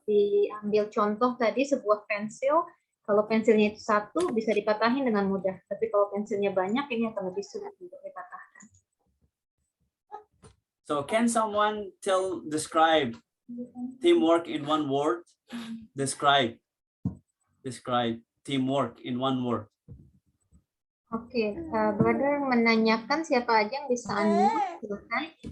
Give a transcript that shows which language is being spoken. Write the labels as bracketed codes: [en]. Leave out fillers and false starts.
[id] Diambil contoh tadi sebuah pensil, kalau pensilnya itu satu bisa dipatahin dengan mudah, tapi kalau pensilnya banyak ini akan lebih sulit untuk dipatahkan. [en] So can someone describe teamwork in one word? Describe teamwork in one word. [id] Oke, brother menanyakan siapa aja yang bisa unmute, silakan.